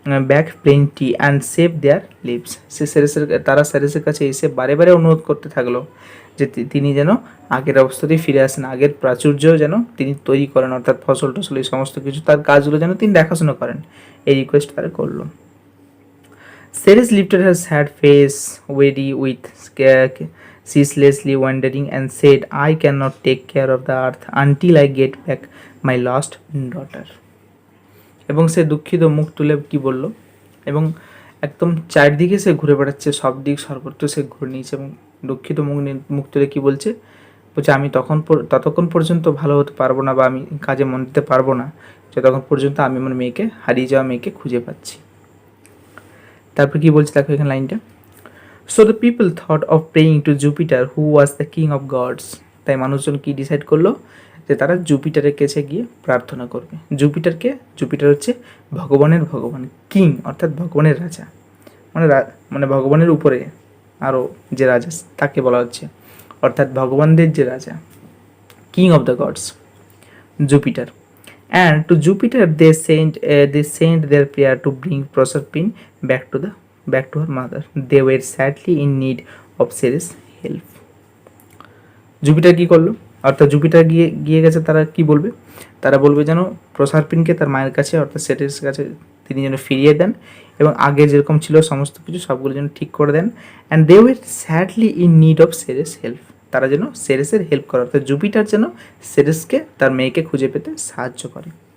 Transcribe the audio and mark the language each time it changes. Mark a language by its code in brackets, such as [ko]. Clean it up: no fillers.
[en] Back plenty and save their leaves. [bn] তারা সেরেসের কাছে এসে বারে বারে অনুরোধ করতে থাকলো যে তিনি যেন আগের অবস্থাতেই ফিরে আসেন, আগের প্রাচুর্য যেন তিনি তৈরি করেন, অর্থাৎ ফসল টসল এই সমস্ত কিছু তার কাজগুলো যেন তিনি দেখাশোনা করেন, এই রিকোয়েস্ট তারা করলো। [en] Ceres lifted her sad face, weary with ceaselessly wandering, and said, I cannot take care of the earth until I get back my lost daughter. [bn] এবং সে দুঃখিত মুখ তুলে কি বলল, এবং একদম চারদিকে সে ঘুরে বেড়াচ্ছে, সব দিক সর্বত্র সে ঘুরে নিয়েছে এবং দুঃখিত মুখ তুলে কি বলছে, বলছে আমি ততক্ষণ পর্যন্ত ভালো হতে পারবো না বা আমি কাজে মন দিতে পারবো না যতক্ষণ পর্যন্ত আমি আমার মেয়েকে, হারিয়ে যাওয়া মেয়েকে খুঁজে পাচ্ছি। তারপর কি বলছে দেখো এখানে লাইনটা, [en] So the people thought of praying to Jupiter who was the king of gods. [bn] তাই মানুষজন কি ডিসাইড করলো যে তারা জুপিটারের কাছে গিয়ে প্রার্থনা করবে। জুপিটার হচ্ছে ভগবানের ভগবান, কিং অর্থাৎ ভগবানের রাজা, মানে ভগবানের উপরে আরও যে রাজা তাকে বলা হচ্ছে, অর্থাৎ ভগবানদের যে রাজা, king of the gods Jupiter. [en] And to Jupiter they sent their prayer to bring Proserpine back to her mother. They were sadly in need of Ceres' help. [bn] Jupiter কি করলো, অর্থাৎ জুপিটার গিয়ে গেছে, তারা কি বলবে, তারা বলবে যেন প্রসারপিনকে তার মায়ের কাছে অর্থাৎ সেরেস কাছে তিনি যেন ফিরিয়ে দেন এবং আগে যেরকম ছিল সমস্ত কিছু সবগুলো যেন ঠিক করে দেন। [en] And they were sadly in need of Ceres help. [bn] তারা যেন সেরেসের হেল্প করে, অর্থাৎ জুপিটার যেন সেরেসকে তার মেয়েকে খুঁজে পেতে সাহায্য করে।